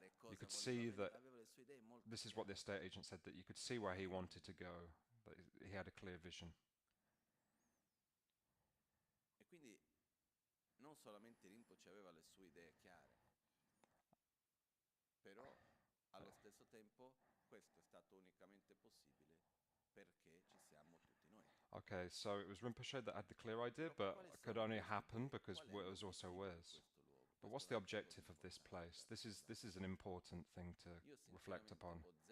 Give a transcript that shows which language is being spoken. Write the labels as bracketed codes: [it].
[en] You could see that, this is what the estate agent said, that you could see where he wanted to go, that he had a clear vision. [it] Non solamente Rinpoche aveva le sue idee chiare, però allo stesso tempo questo è stato unicamente possibile perché ci siamo tutti noi. [en] Okay, so it was Rinpoche that had the clear idea, but it could only happen because it was also ours. But what's the objective of this place? This is an important thing to reflect upon.